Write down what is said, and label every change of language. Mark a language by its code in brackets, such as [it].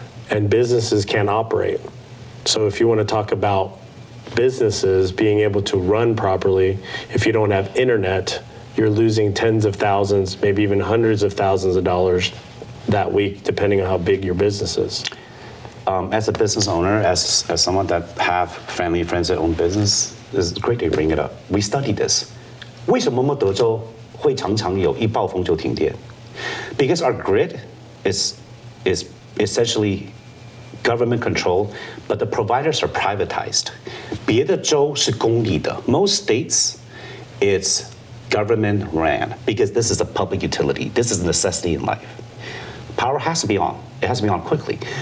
[en] And businesses can't operate. So if you want to talk about businesses being able to run properly, if you don't have internet, you're losing tens of thousands, maybe even hundreds of thousands of dollars that week, depending on how big your business is. As a business owner, as someone that have family and friends that own business, it's great to bring it up. We studied this. [zh] 为什么我们德州会常常有一暴风就停电? [en] Because our grid is essentially government control, but the providers are privatized. [zh] 别的州是公立的. [en] Most states, it's government ran because this is a public utility. This is a necessity in life. Power has to be on. It has to be on quickly.